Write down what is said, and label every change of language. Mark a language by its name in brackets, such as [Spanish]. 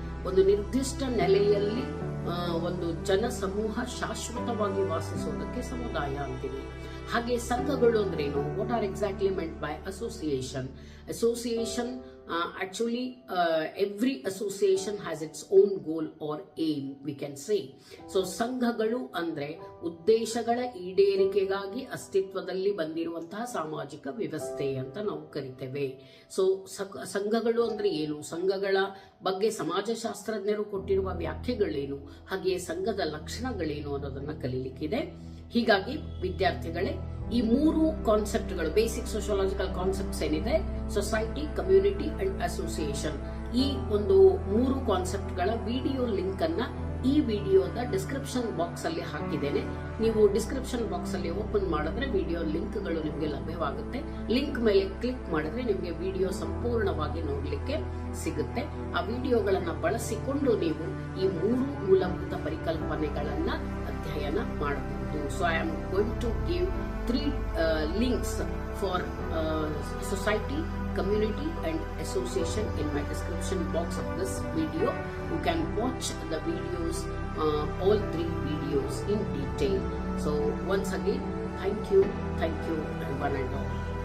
[Kannada] ಒಂದು ನಿರ್ದಿಷ್ಟ ನೆಲೆಯಲ್ಲಿ ಒಂದು ಜನ ಸಮೂಹ ಶಾಶ್ವತವಾಗಿ ವಾಸಿಸೋದಕ್ಕೆ ಸಮುದಾಯ ಅಂತೀವಿ. ಹಾಗೆ ಸಂಘಗಳು ಅಂದ್ರೆ ಏನು? [English] What are exactly meant by association? Association actually every association has its own goal or aim, we can say. [Kannada] So ಸಂಘಗಳು ಅಂದ್ರೆ ಉದ್ದೇಶಗಳ ಈಡೇರಿಕೆಗಾಗಿ ಅಸ್ತಿತ್ವದಲ್ಲಿ ಬಂದಿರುವಂತಹ ಸಾಮಾಜಿಕ ವ್ಯವಸ್ಥೆ ಅಂತ ನಾವು ಕರಿತೇವೆ. ಸೊ ಸಂಘಗಳು ಅಂದ್ರೆ ಏನು? ಸಂಘಗಳ ಬಗ್ಗೆ ಸಮಾಜಶಾಸ್ತ್ರಜ್ಞರು ಕೊಟ್ಟಿರುವ ವ್ಯಾಖ್ಯೆಗಳೇನು, ಹಾಗೆಯೇ ಸಂಘದ ಲಕ್ಷಣಗಳೇನು ಅನ್ನೋದನ್ನ ಕಲಿಲಿಕ್ಕಿದೆ. ಹೀಗಾಗಿ ವಿದ್ಯಾರ್ಥಿಗಳೇ, ಈ 3 ಕಾನ್ಸೆಪ್ಟ್ಗಳು, ಬೇಸಿಕ್ ಸೋಶಿಯಾಲಜಿಕಲ್ ಕಾನ್ಸೆಪ್ಟ್ಸ್ ಏನಿದೆ, ಸೊಸೈಟಿ, ಕಮ್ಯುನಿಟಿ ಅಂಡ್ ಅಸೋಸಿಯೇಷನ್, ಈ ಒಂದು 3 ಕಾನ್ಸೆಪ್ಟ್ಗಳ ವಿಡಿಯೋ ಲಿಂಕ್ ಅನ್ನ ಈ ವಿಡಿಯೋದ ಡಿಸ್ಕ್ರಿಪ್ಷನ್ ಬಾಕ್ಸ್ ಅಲ್ಲಿ ಹಾಕಿದ್ದೇನೆ. ನೀವು ಡಿಸ್ಕ್ರಿಪ್ಷನ್ ಬಾಕ್ಸ್ ಅಲ್ಲಿ ಓಪನ್ ಮಾಡಿದ್ರೆ ವಿಡಿಯೋ ಲಿಂಕ್ಗಳು ನಿಮಗೆ ಲಭ್ಯವಾಗುತ್ತೆ. ಲಿಂಕ್ ಮೇಲೆ ಕ್ಲಿಕ್ ಮಾಡಿದ್ರೆ ನಿಮಗೆ ವಿಡಿಯೋ ಸಂಪೂರ್ಣವಾಗಿ ನೋಡ್ಲಿಕ್ಕೆ ಸಿಗುತ್ತೆ. ಆ ವಿಡಿಯೋಗಳನ್ನ ಬಳಸಿಕೊಂಡು ನೀವು ಈ 3 ಮೂಲಭೂತ ಪರಿಕಲ್ಪನೆಗಳನ್ನ ಅಧ್ಯಯನ ಮಾಡಬಹುದು. [English] So I am going to give 3 links for society, community and association in my description box of this video. You can watch the videos, all 3 videos in detail. So once again, thank you and one and all.